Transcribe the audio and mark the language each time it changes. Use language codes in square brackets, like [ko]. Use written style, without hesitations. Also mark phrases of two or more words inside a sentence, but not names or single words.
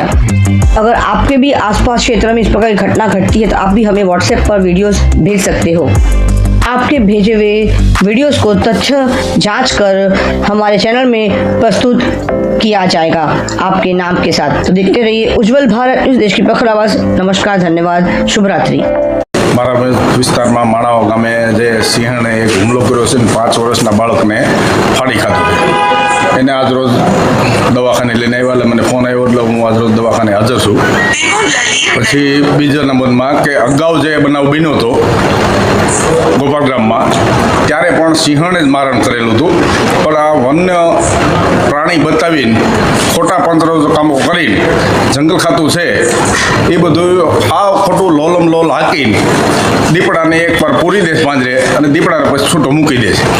[hi] अगर आपके भी आसपास क्षेत्र में इस प्रकार की घटना घटती है तो आप भी हमें व्हाट्सएप पर वीडियोस भेज सकते हो। आपके भेजे हुए वीडियोस को तथ्य जांच कर हमारे चैनल में प्रस्तुत किया जाएगा आपके नाम के साथ। तो देखते रहिए उज्जवल भारत न्यूज, देश की प्रखर आवाज। नमस्कार, धन्यवाद, शुभ रात्रि। [gu] મારા વિસ્તાર માં માણાવ ગામે જે સિંહણે એક હુમલો કર્યો છે 5 વર્ષના બાળકને ફાડી ખાધો। એને આજ રોજ દવાખાને લઈને આવ્યા એટલે મને ફોન આવ્યો એટલે હું આજ રોજ દવાખાને હાજર છું। પછી બીજા નંબરમાં કે અગાઉ જે બનાવ બન્યો હતો ગોપાલગ્રામમાં ત્યારે પણ સિંહણે જ મારણ કરેલું હતું, પણ આ વન્ય પ્રાણી બતાવીને ખોટા પંત્રો કામો કરીને જંગલ ખાતું છે એ બધું હાવ ખોટું લોલમ લોલ હાકીને દીપડાને એકવાર પૂરી દે પાંજરે અને દીપડાને પછી છૂટો મૂકી દે છે।